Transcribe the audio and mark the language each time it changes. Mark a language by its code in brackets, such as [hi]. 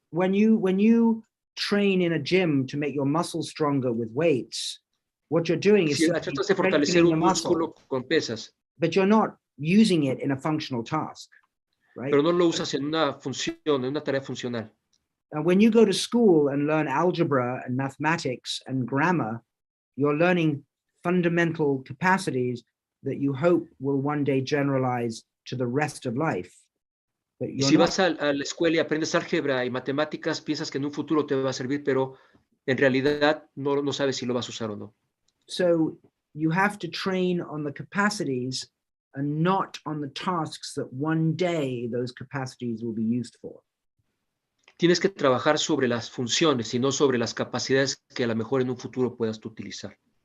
[en] When you train in a gym to make your muscles stronger with weights, what you're doing is [es] tratas de fortalecer un músculo con pesas. [en] But you're not using it in a functional task, right? [es] Pero no lo usas en una función, en una tarea funcional. [en] When you go to school and learn algebra and mathematics and grammar, you're learning fundamental capacities that you hope will one day generalize to the rest of life. [es] Y si vas a la escuela y aprendes álgebra y matemáticas, piensas que en un futuro te va a servir, pero en realidad no sabes si lo vas a usar o no. [en] So you have to train on the capacities and not on the tasks that one day those capacities will be used for. [es] Tienes que trabajar sobre las funciones y no sobre las capacidades que a lo mejor en un futuro puedas tú utilizar.